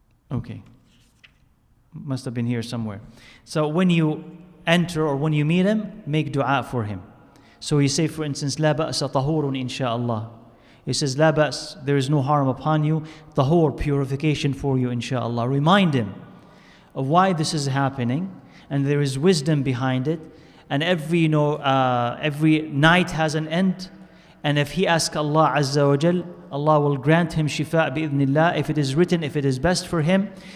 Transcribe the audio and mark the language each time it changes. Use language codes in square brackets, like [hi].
[en] Okay. Must have been here somewhere. So when you enter or when you meet him, make dua for him. So you say, for instance, [ar] لا بأس طهور إن شاء الله. [en] He says, [ar] لا بأس, [en] there is no harm upon you. طهور, purification for you, inshallah. Remind him of why this is happening, and there is wisdom behind it. And every night has an end, And if he asks Allah Azza wa Jal, Allah will grant him shifa bi'idhnillah, if it is written, if it is best for him.